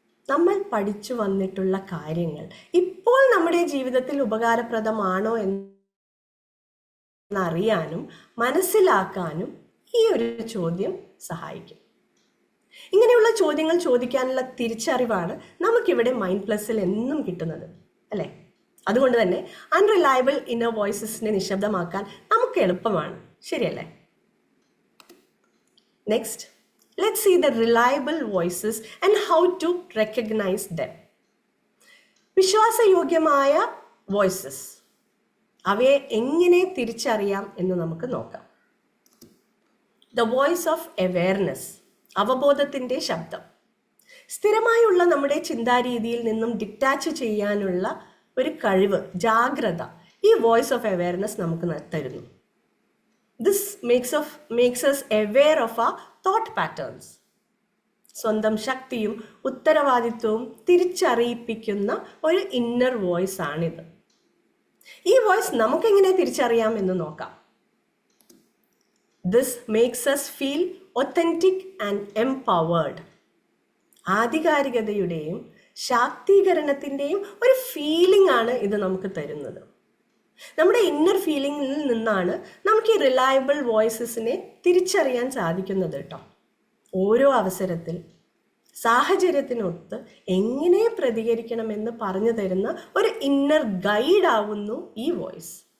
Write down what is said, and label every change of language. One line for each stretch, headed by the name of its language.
Malayalam: നമ്മൾ പഠിച്ചു വന്നിട്ടുള്ള കാര്യങ്ങൾ ഇപ്പോൾ നമ്മുടെ ജീവിതത്തിൽ ഉപകാരപ്രദമാണോ എന്നറിയാനും മനസ്സിലാക്കാനും ഈ ഒരു ചോദ്യം സഹായിക്കും. ഇങ്ങനെയുള്ള ചോദ്യങ്ങൾ ചോദിക്കാനുള്ള തിരിച്ചറിവാണ് നമുക്കിവിടെ മൈൻഡ് പ്ലസിൽ എന്നും കിട്ടുന്നത്, അല്ലേ? അതുകൊണ്ട് തന്നെ അൺറിലയബിൾ ഇന്നർ വോയിസസിനെ നിശബ്ദമാക്കാൻ നമുക്ക് എളുപ്പമാണ്, ശരിയല്ലേ?
English: Next, let's see the reliable voices and how to recognize them.
Malayalam: വിശ്വാസയോഗ്യമായ voices, അവയെ എങ്ങനെ തിരിച്ചറിയാം എന്ന് നമുക്ക് നോക്കാം. ദ വോയിസ് ഓഫ് അവെയർനെസ്, അവബോധത്തിൻ്റെ ശബ്ദം. സ്ഥിരമായുള്ള നമ്മുടെ ചിന്താരീതിയിൽ നിന്നും ഡിറ്റാച്ച് ചെയ്യാനുള്ള ഒരു കഴിവ്, ജാഗ്രത ഈ വോയിസ് ഓഫ് അവെയർനെസ് നമുക്ക് തരുന്നു.
English: This makes us aware of our thought patterns.
Malayalam: സ്വന്തം ശക്തിയും ഉത്തരവാദിത്വവും തിരിച്ചറിയിപ്പിക്കുന്ന ഒരു ഇന്നർ വോയിസ് ആണിത്. ഈ വോയിസ് നമുക്കെങ്ങനെ തിരിച്ചറിയാം എന്ന് നോക്കാം.
English: This makes us feel authentic and empowered.
Malayalam: ആധികാരികതയുടെയും ശാക്തീകരണത്തിൻ്റെയും ഒരു ഫീലിംഗ് ആണ് ഇത് നമുക്ക് തരുന്നത്. നമ്മുടെ ഇന്നർ ഫീലിംഗിൽ നിന്നാണ് നമുക്ക് ഈ റിലയബിൾ വോയിസസിനെ തിരിച്ചറിയാൻ സാധിക്കുന്നത് കേട്ടോ. ഓരോ അവസരത്തിൽ സാഹചര്യത്തിനൊത്ത് എങ്ങനെ പ്രതികരിക്കണമെന്ന് പറഞ്ഞു തരുന്ന ഒരു ഇന്നർ ഗൈഡ് ആവുന്നു ഈ വോയിസ്.